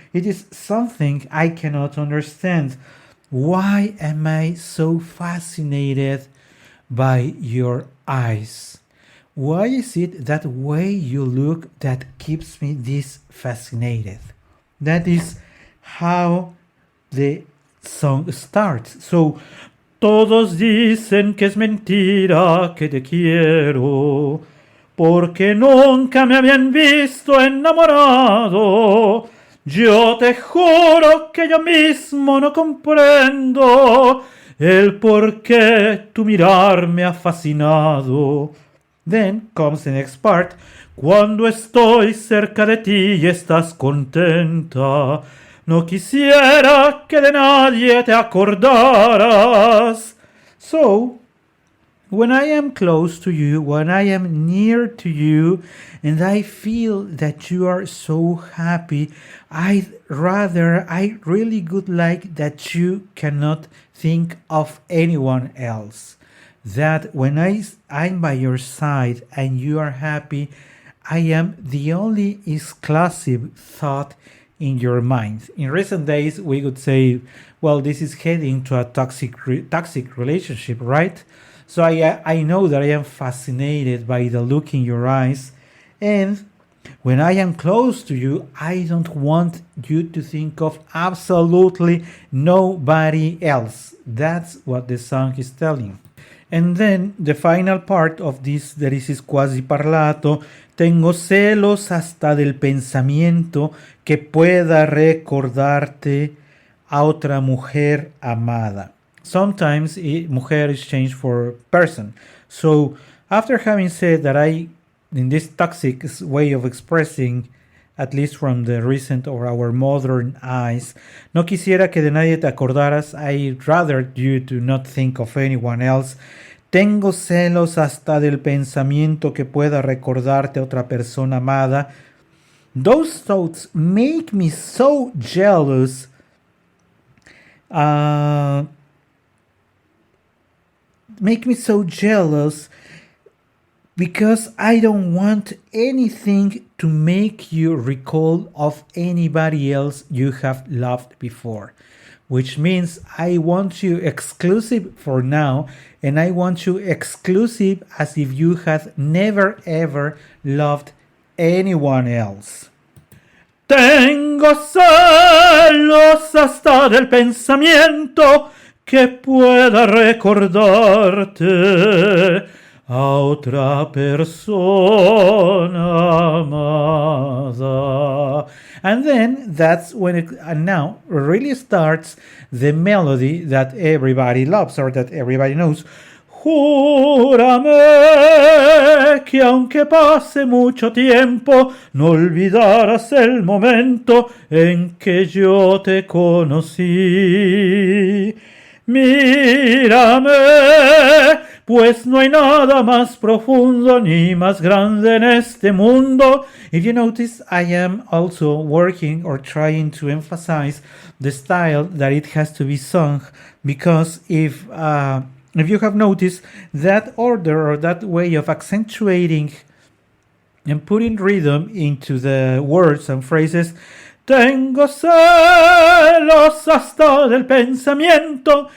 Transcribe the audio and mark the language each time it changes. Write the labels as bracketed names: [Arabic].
[English] It is something I cannot understand. Why am I so fascinated by your eyes? Why is it that way you look that keeps me this fascinated? That is how the song starts. [Spanish] So, todos dicen que es mentira que te quiero, porque nunca me habían visto enamorado. Yo te juro que yo mismo no comprendo el por qué tu mirar me ha fascinado. [English] Then comes the next part. [Spanish] Cuando estoy cerca de ti y estás contenta, no quisiera que de nadie te acordaras. [English] So, when I am close to you, when I am near to you, and I feel that you are so happy, I really would like that you cannot think of anyone else. That when I'm by your side and you are happy, I am the only exclusive thought in your mind. In recent days, we could say, well, this is heading to a toxic relationship, right? So I know that I am fascinated by the look in your eyes, and when I am close to you, I don't want you to think of absolutely nobody else. That's what the song is telling. And then the final part of this, there is quasi parlato. [Spanish] Tengo celos hasta del pensamiento que pueda recordarte a otra mujer amada. [English] Sometimes mujer is changed for person. So after having said that in this toxic way of expressing, at least from the recent or our modern eyes, [Spanish] no quisiera que de nadie te acordaras, [English] I'd rather you to not think of anyone else. [Spanish] Tengo celos hasta del pensamiento que pueda recordarte a otra persona amada. [English] Those thoughts make me so jealous. Make me so jealous because I don't want anything to make you recall of anybody else you have loved before, which means I want you exclusive for now, and I want you exclusive as if you had never ever loved anyone else. Tengo celos hasta del pensamiento que pueda recordarte a otra persona amada. And then that's when it now really starts the melody that everybody loves or that everybody knows. [Spanish] Júrame que aunque pase mucho tiempo, no olvidarás el momento en que yo te conocí. Mírame, pues no hay nada más profundo ni más grande en este mundo. [English] If you notice, I am also working or trying to emphasize the style that it has to be sung, because if you have noticed, that order or that way of accentuating and putting rhythm into the words and phrases, [Spanish] tengo celos hasta del pensamiento.